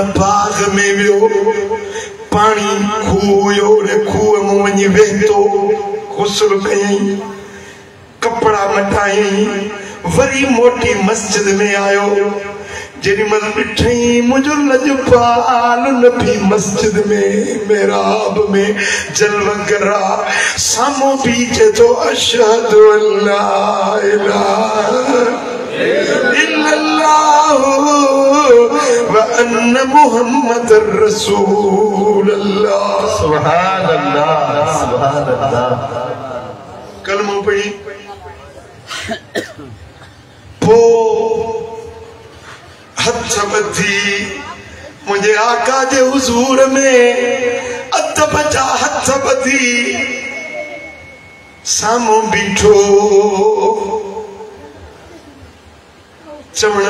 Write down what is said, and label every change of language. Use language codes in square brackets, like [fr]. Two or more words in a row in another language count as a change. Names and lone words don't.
[sd] बाग में वियो पानी खूह हुयो रे खूह में वञी वेहतो गुस्ल कयई कपड़ा मटाई वरी मोटी मस्जिद में आयो जेडी मल ॾिठई मुंहिंजो लजपाल नबी मस्जिद में मेराब में जलवगरा सामो बीचे तो [ar] أشهد ألا إله إلا الله و أن محمدا رسول الله سبحان الله سبحان الله [sd] कलमो पढ़ी पो हथ बधी मुझे आका जे हुजूर में अदब जा हथ बधी सामो बीठो चवण